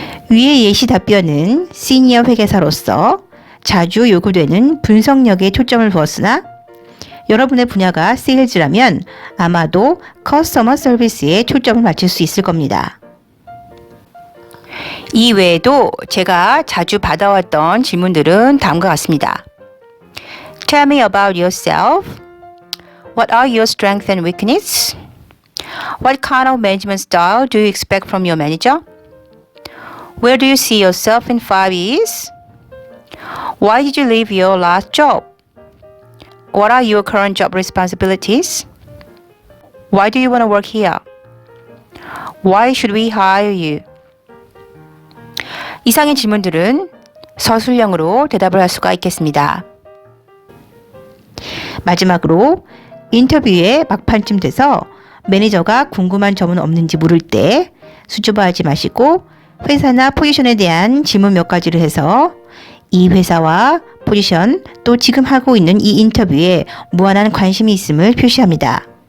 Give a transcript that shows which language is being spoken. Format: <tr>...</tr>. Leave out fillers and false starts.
<ko>위의 예시 답변은 시니어 회계사로서 자주 요구되는 분석력에 초점을 두었으나 여러분의 분야가 세일즈라면 아마도 커스터머 서비스에 초점을 맞출 수 있을 겁니다. 이 외에도 제가 자주 받아왔던 질문들은 다음과 같습니다.</ko> <en>Tell me about yourself. What are your strengths and weaknesses? What kind of management style do you expect from your manager? Where do you see yourself in 5 years? Why did you leave your last job? What are your current job responsibilities? Why do you want to work here? Why should we hire you?</en> <ko>이상의 질문들은 서술형으로 대답을 할 수가 있겠습니다. 마지막으로 인터뷰의 막판쯤 돼서 매니저가 궁금한 점은 없는지 물을 때 수줍어하지 마시고 회사나 포지션에 대한 질문 몇 가지를 해서 이 회사와 포지션 또 지금 하고 있는 이 인터뷰에 무한한 관심이 있음을 표시합니다.</ko>